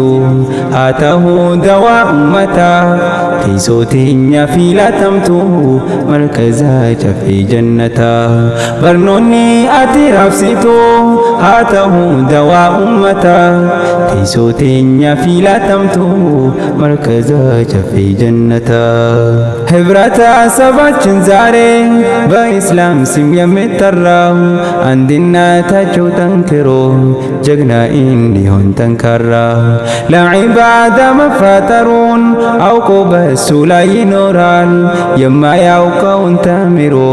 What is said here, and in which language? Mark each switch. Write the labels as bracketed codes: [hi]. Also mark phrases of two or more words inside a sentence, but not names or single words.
[om] haa ta'uu dawaa ummataa teessoo teenya filatamtu markazaa caffee jannataa barnoonni ati raabsitu haa ta'uu dawaa ummataa teessoo teenya filatamtu markazaa caffee jannataa [am] ህብረታ ሰባችን ዛሬ በኢስላም ስም የሚጠራው አንድነታቸው ጠንክሮ ጀግና እንዲሆን ጠንካራ ለዒባዳ መፈጠሩን አውቆ በሱ ላይ ይኖራል የማያውቀውን ተምሮ